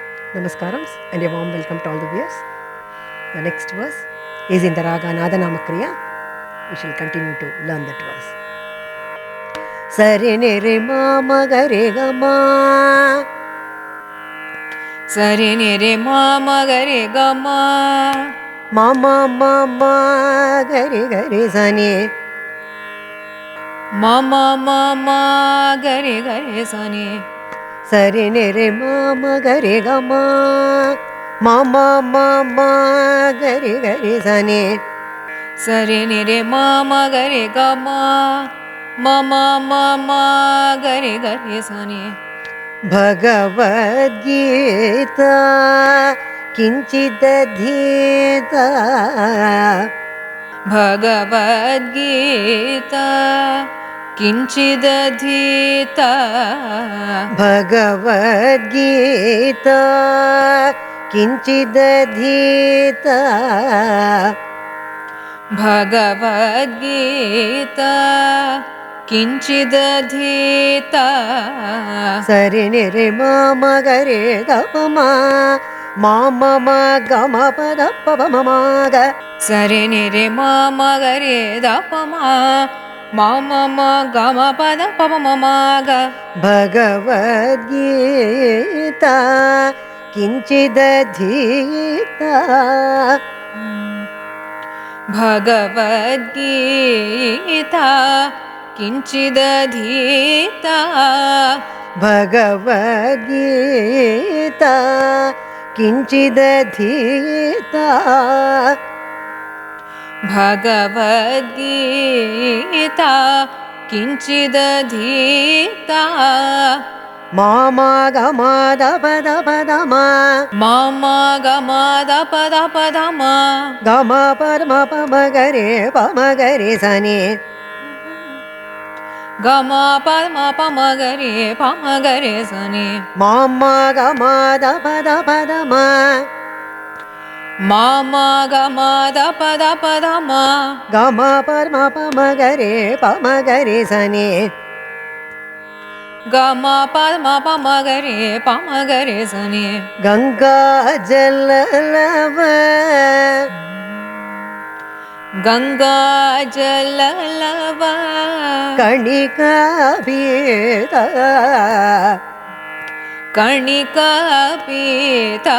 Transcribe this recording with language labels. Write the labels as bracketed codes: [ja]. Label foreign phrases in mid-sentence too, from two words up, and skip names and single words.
[en] Namaskaram and a warm welcome to all the viewers. The next verse is in the Raga Nadanama Kriya. We shall continue to learn that verse. Sari niri ma ma ga re ga ma. Sari niri ma ma ga re ga ma. Ma ma ma ma ga re sa ni. Ma ma ma ma ga re sa ni. Sari niri ma ma ga re ga ma. Ma ma ma ma ga re sa ni. Sari niri ma ma ga re ga ma. Ma ma ma ma ga re sa ni. [sa] Bhagavad Gita Kinchidadhita Bhagavad Gita Kinchidadhita Bhagavad Gita Kinchidadhita Bhagavad Gita Kinchidadhita Sari niri ma ma ga re ga ma ma ma ma ga ma pa da pa pa ma ma ga Sari niri ma ma ga re da pa ma ma ma ma ga ma pa da pa pa ma ma ga. Bhagavad Gita Kinchidadhita Bhagavad Gita Kinchidadhita Bhagavad Gita Kinchidadhita Bhagavad Gita Kinchidadhita Mama Gama da pa da ma Mama Gama da pa da ma Gama Parma pa ma ga re sa ni Gama Parma pa ma ga re sa ni. Mama Gama da pa ma Mama Gama da pa ma Gama Parma pa ma ga re sa ni Gama Parma pa ma ga re sa ni. Ganga Jalalava Ganga Jalalava Kanika Pita Karnika Pita